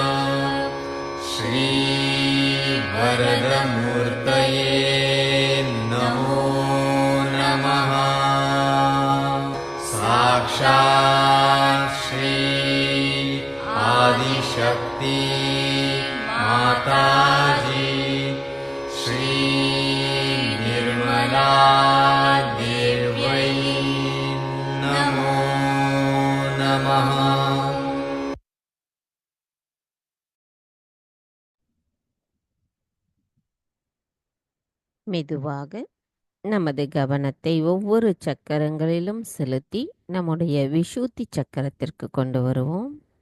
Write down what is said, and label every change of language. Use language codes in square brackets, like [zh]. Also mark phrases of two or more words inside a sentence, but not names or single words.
[sa] श्रीवरदमूर्तये नमो नमः साक्षात् श्री आदिशक्ति माताजी श्री निर्मला देव्यै नमो नमः। [ta] மெதுவாக நமது கவனத்தை ஒவ்வொரு சக்கரங்களிலும் செலுத்தி நம்முடைய விஷுத்தி சக்கரத்திற்கு கொண்டு வருவோம்.